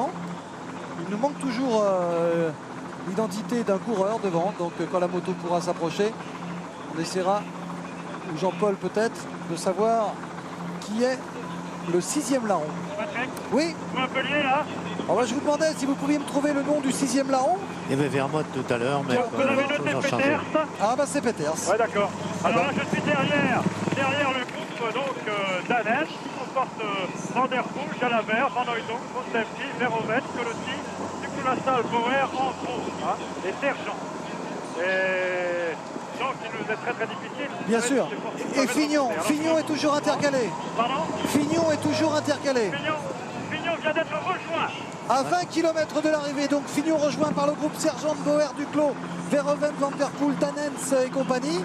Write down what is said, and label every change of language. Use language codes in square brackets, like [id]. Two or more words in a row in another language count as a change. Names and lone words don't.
[fr] Il nous manque toujours l'identité d'un coureur devant, donc quand la moto pourra s'approcher, on essaiera, ou Jean-Paul peut-être, de savoir qui est le 6e larron. Patrick, oui. vous m'appeliez là? Alors, je vous demandais si vous pouviez me trouver le nom du 6e larron. Il y avait Vermotte tout à l'heure, mais vous avez noté Peters? Ah bah c'est Peters. Ouais, d'accord. Alors là je suis derrière le groupe donc Danen qui comporte Van der Poel, Jalabert, Van Hooydonk, Mostempi, Verhoeven, Colotti, Duclos, Bauer, entre autres, et Sergent. Et donc il nous est très très difficile. Bien sûr. Et Fignon est toujours intercalé. Pardon? Fignon est toujours intercalé. Fignon vient d'être rejoint. À 20 km de l'arrivée, donc Fignon rejoint par le groupe Sergent, Bauer, Duclos, Verhoeven, Van der Poel, Danens et compagnie.